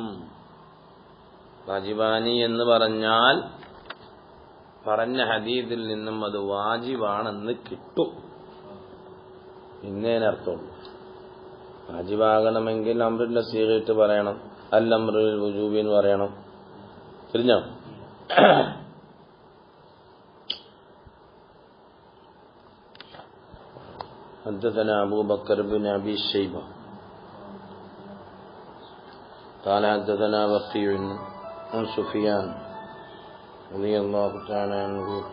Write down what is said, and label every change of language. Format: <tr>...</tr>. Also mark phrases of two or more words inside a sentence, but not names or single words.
<ml>വാജിബാനി എന്ന് പറഞ്ഞാൽ പറഞ്ഞ ഹദീസിൽ നിന്നും അത് വാജിബാണെന്ന് കിട്ടും. ഇന്നേനർത്ഥമുള്ളൂ. വാജിബാകണമെങ്കിൽ അംറിന്റെ സീഗയിട്ട് പറയണം,</ml> <ar>الأمر للوجوب</ar> <ml>എന്ന് പറയണം. തിരിഞ്ഞോ?</ml> <ar>حدثنا أبو بكر بن أبي شيبة قال حدثنا بقيع عن سفيان رضي الله تعالى عنه</ar>